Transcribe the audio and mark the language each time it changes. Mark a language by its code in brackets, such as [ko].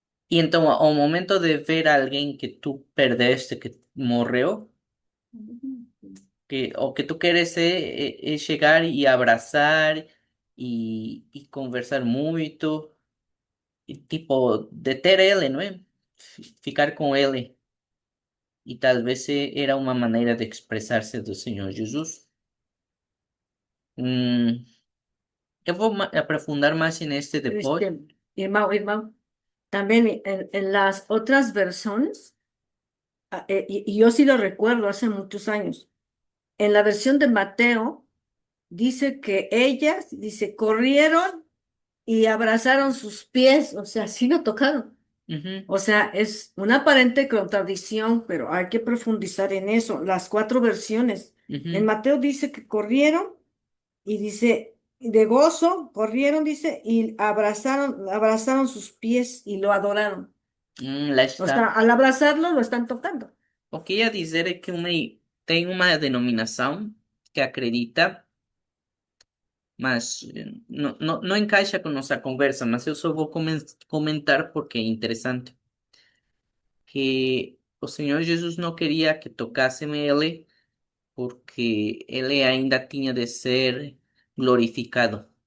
[pt] E então, ao momento de ver alguém que tu perdeste, que morreu, que o que tu queres é chegar e abraçar e conversar muito, e tipo, deter ele, não é? Ficar com ele. E talvez era uma maneira de expressar-se do Senhor Jesus. Hum, eu vou aprofundar mais neste depois. [es] Irmão, también en las otras versiones, y yo sí lo recuerdo hace muchos años, en la versión de Mateo dice que ellas, dice, corrieron y abrazaron sus pies, o sea, sí lo tocaron. Ujú, O sea, es una aparente contradicción, pero hay que profundizar en eso. Las cuatro versiones. En ujú. Mateo dice que corrieron y dice, de gozo, corrieron, dice, y abrazaron sus pies y lo adoraron. [pt] Lá [es] O [pt] está. [es] sea, al abrazarlo lo están tocando. [pt] O que ia dizer é que tem uma denominação que acredita, mas não encaixa com nossa conversa, mas eu só vou comentar porque é interessante, que o Senhor Jesus não queria que tocassem ele porque ele ainda tinha de ser glorificado.